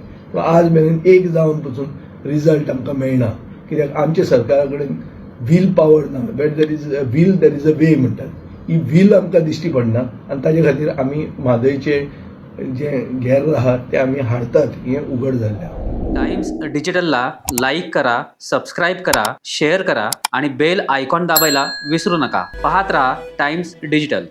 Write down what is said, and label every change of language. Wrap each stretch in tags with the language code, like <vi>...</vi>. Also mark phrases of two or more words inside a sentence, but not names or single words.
<kok>पूण आज मेरेन एक जावन पसून रिजल्ट आमकां मेळना. कित्याक आमच्या सरकारा कडेन</kok> <en>will power</en> <kok>ना.</kok> <en>where there is a will there is a way</en> <kok>म्हणटात. ही वील आमकां दिश्टी पडना आनी ताजे खातीर आमी म्हादयचे जे गैर आहा ते आमी हाडटात हें उघड जाल्लें आहा.</kok> <mr>टाइम्स डिजिटलला लाईक करा, सबस्क्राईब करा, शेअर करा आणि बेल आयकॉन दाबायला विसरू नका. पाहत रहा टाइम्स डिजिटल.</mr>